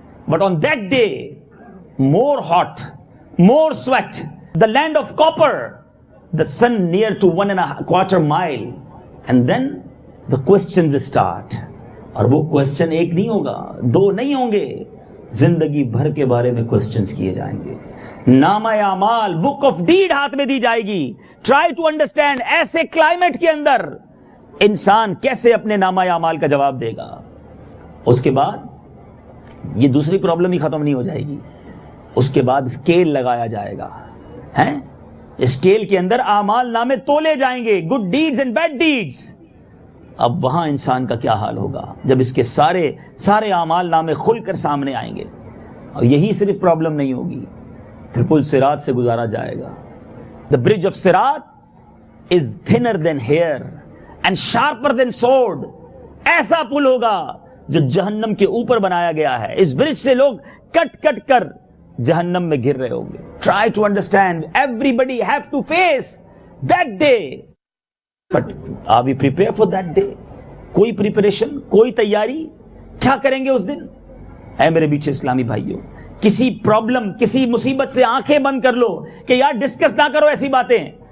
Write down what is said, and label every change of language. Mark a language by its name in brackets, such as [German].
[Urdu] But on that day [English] more hot, more sweat, the land of copper, the sun near to 1.25 mile, and then the questions start. [Urdu] اور وہ question ایک نہیں ہوگا, 2 نہیں ہوں گے, زندگی بھر کے بارے میں questions کیے جائیں گے. نامہ اعمال, book of deed ہاتھ میں دی جائے گی. [English] Try to understand [Urdu] ایسے کلائمیٹ کے اندر انسان کیسے اپنے نامہ اعمال کا جواب دے گا. اس کے بعد یہ دوسری پرابلم ہی ختم نہیں ہو جائے گی. اس کے بعد اسکیل لگایا جائے گا, ہیں اسکیل کے اندر اعمال نامے تولے جائیں گے, [English] Good deeds and bad deeds. [Urdu] اب وہاں انسان کا کیا حال ہوگا جب اس کے سارے اعمال نامے کھل کر سامنے آئیں گے. اور یہی صرف پرابلم نہیں ہوگی, پھر پل صراط سے گزارا جائے گا. [English] The bridge of صراط is thinner than hair and sharper than sword. [Urdu] ایسا پل ہوگا جو جہنم کے اوپر بنایا گیا ہے. اس برج سے لوگ کٹ کٹ کر جہنم میں گر رہے ہوں گے. [English] Try to understand, everybody have to face that day, but are we prepare for that day? [Urdu] کوئی پریپریشن, کوئی تیاری؟ کیا کریں گے اس دن؟ اے میرے بیچ اسلامی بھائیوں, کسی پرابلم, کسی مصیبت سے آنکھیں بند کر لو کہ یار ڈسکس نہ کرو ایسی باتیں.